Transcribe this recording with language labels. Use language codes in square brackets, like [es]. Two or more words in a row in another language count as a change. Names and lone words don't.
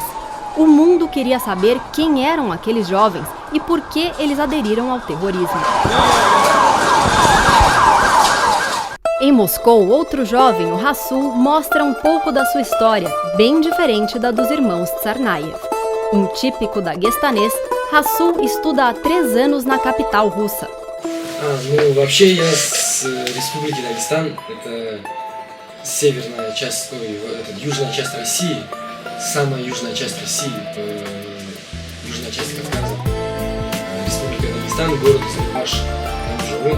[pt] O mundo queria saber quem eram aqueles jovens e por que eles aderiram ao terrorismo. Em Moscou, outro jovem, o Rassul, mostra um pouco da sua história, bem diferente da dos irmãos Tsarnaev. Um típico daguestanês, Rassul estuda há 3 anos na capital russa. [ru] Вообще я с республики Дагестан, это северная часть, южная часть России, самая южная часть России, южная часть Кавказа, республика Дагестан, город Сарыаш, там живу.